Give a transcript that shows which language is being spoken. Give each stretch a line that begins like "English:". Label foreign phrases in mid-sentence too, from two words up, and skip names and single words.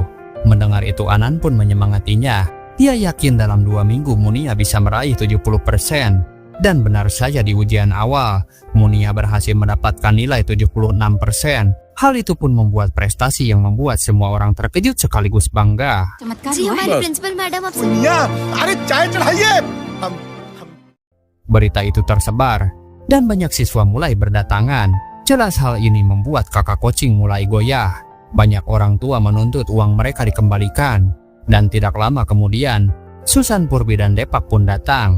Indonesian: Mendengar itu Anan pun menyemangatinya. Dia yakin dalam 2 minggu Munia bisa meraih 70%. Dan benar saja di ujian awal, Munia berhasil mendapatkan nilai 76%. Hal itu pun membuat prestasi yang membuat semua orang terkejut sekaligus bangga.
Hindi: जी हमारी प्रिंसिपल मैडम आपसे अरे चाय चढ़ाइए हम
Indonesian: Berita itu tersebar, dan banyak siswa mulai berdatangan. Jelas hal ini membuat kakak coaching mulai goyah. Banyak orang tua menuntut uang mereka dikembalikan. Dan tidak lama kemudian, Susan, Purbi, dan Depak pun datang.